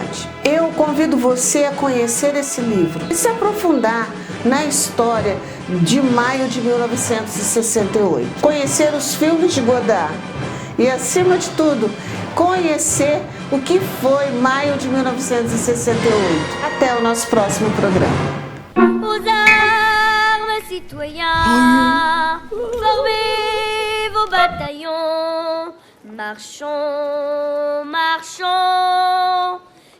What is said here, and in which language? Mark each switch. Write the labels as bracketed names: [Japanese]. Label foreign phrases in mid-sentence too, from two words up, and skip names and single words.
[Portuguese] Eu convido você a conhecer esse livro e se aprofundar na história de maio de 1968. Conhecer os filmes de Godard e, acima de tudo, conhecer o que foi maio de 1968. Até o nosso próximo programa. [French] Aux armes, citoyens, formez vos bataillons, marchons, marchons.